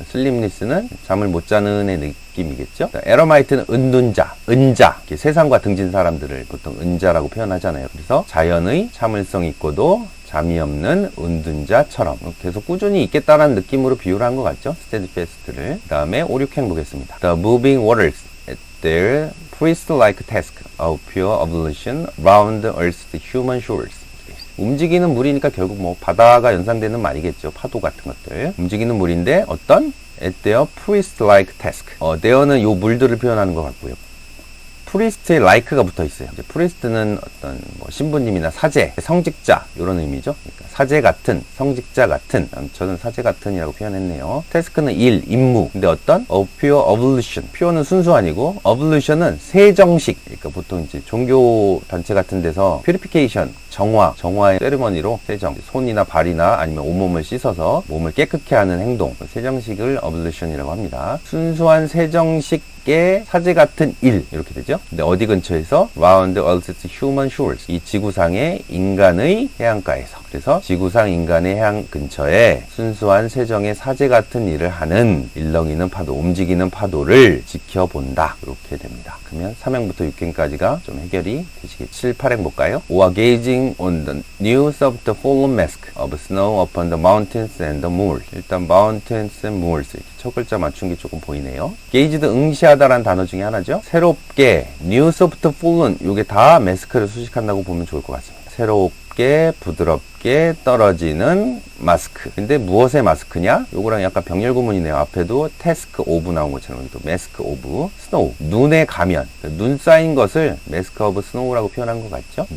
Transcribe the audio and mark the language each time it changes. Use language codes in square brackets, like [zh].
[ko] slimness는 잠을 못 자는 애 느낌이겠죠. eremite는 은둔자, 은자. 세상과 등진 사람들을 보통 은자라고 표현하잖아요. 그래서 자연의 참을성 있고도 잠이 없는 은둔자처럼 계속 꾸준히 있겠다라는 느낌으로 비유를 한 것 같죠. steadfast를. 그 다음에 5, 6행 보겠습니다. [en] The moving waters at their priest-like task of pure ablution round earth's human shores. [ko] 움직이는 물이니까 결국 뭐 바다가 연상되는 말이겠죠. 파도 같은 것들. 움직이는 물인데 어떤? [en] At their priest-like task. [ko] there는 요 물들을 표현하는 것 같고요. 프리스트에 like가 붙어 있어요. 이제 프리스트는 어떤 뭐 신부님이나 사제, 성직자 이런 의미죠. 그러니까 사제 같은, 성직자 같은. 저는 사제 같은이라고 표현했네요. 태스크는 일, 임무. 근데 어떤? pure ablution. pure는 순수 아니고 ablution은 세정식. 그러니까 보통 이제 종교 단체 같은 데서 purification, 정화의 세리머니로 세정, 손이나 발이나 아니면 온몸을 씻어서 몸을 깨끗게 하는 행동, 세정식을 ablution이라고 합니다. 순수한 세정식의 사제 같은 일 이렇게 되죠. 근데 어디 근처에서? [en] Round Earth's human shores. [ko] 이 지구상의 인간의 해안가에서. 그래서 지구상 인간의 해안 근처에 순수한 세정의 사제 같은 일을 하는 일렁이는 파도, 움직이는 파도를 지켜본다. 이렇게 됩니다. 그러면 3행부터 6행까지가 좀 해결이 되시겠죠. 7, 8행 볼까요? 5와 [en] gazing on the news of the fallen mask of snow upon the mountains and the moors. [ko] 일단 [en] mountains and moors. [ko] 첫 글자 맞춘 게 조금 보이네요. gaze도 응시하다라는 단어 중에 하나죠. 새롭게 [en] news of the fallen. [ko] 요게 다 마스크를 수식한다고 보면 좋을 것 같습니다. 새롭게 부드럽게 떨어지는 마스크. 근데 무엇의 마스크냐? 요거랑 약간 병렬 구문이네요. 앞에도 [en] task of [ko] 나온 것처럼 여기도 [en] mask of snow. [ko] 눈의 가면. 눈 쌓인 것을 mask of snow라고 표현한 것 같죠?